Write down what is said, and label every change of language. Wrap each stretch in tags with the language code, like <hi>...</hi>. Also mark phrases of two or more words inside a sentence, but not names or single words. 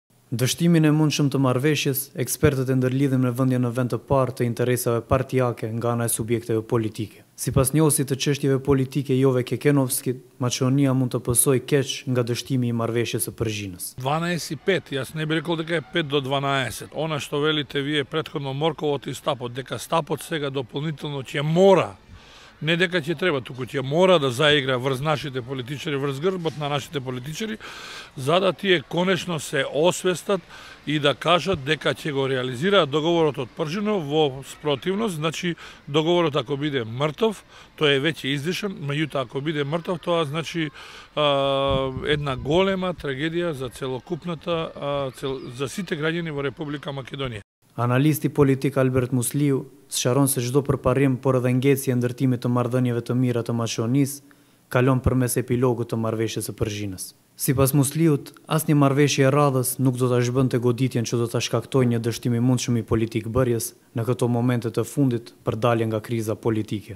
<sq>Dështimin e mundshëm të marrëveshjes, ekspertët e ndërlidhin me vëndje në vend të parë të interesave partijake nga ana e subjekteve politike. Sipas njohësit të çështjeve politike Jove Kekenovskit, Maqedonia mund të pësojë keq nga dështimi i marrëveshjes së Përzhinës.</sq> <mk>12:05, јас не би рекол дека е 5 до 12. Она што велите вие претходно Морковот и Стапот, дека Стапот сега дополнително ќе мора, не дека ќе треба, туку ќе мора да заигра врз нашите политичари, врз грбот на нашите политичари, за да тие конечно се освестат и да кажат дека ќе го реализираат договорот од Пржино во спротивност, значи договорот ако биде мртов, тој е веќе издишан, меѓутоа ако биде мртов, тоа значи една голема трагедија за целокупната, за сите граѓани во Република Македонија.</mk> <sq>Analisti politik Albert Musliu sqaron se çdo përparim por edhe ngjecje ndërtimit të marrëdhënieve të mira të Maqedonisë kalon përmes epilogut të marrëveshjes së Përzhinës. Sipas Musliut, asnjë marrëveshje e radhës nuk do ta zhbënte goditjen që do ta shkaktojë një dështim i mundshëm i politikbërjes në këto momente të fundit për dalje nga kriza politike.</sq>